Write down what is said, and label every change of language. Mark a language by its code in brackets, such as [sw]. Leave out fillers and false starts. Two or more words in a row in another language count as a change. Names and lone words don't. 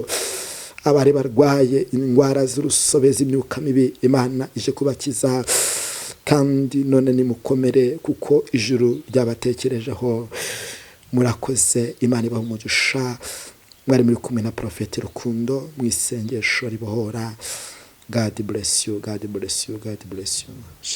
[rw] Abari barwaye indwara z'urusobe z'imyuka mibi, Imana ije kubakiza. Kandi none nimukomere, kuko ijuru ryabatekerejeho. Murakoze, Imana ibaha umugisha. Mwari muri kumwe na Prophet Rukundo mu isengesho ribohora. [en] God bless you, God bless you, God bless you.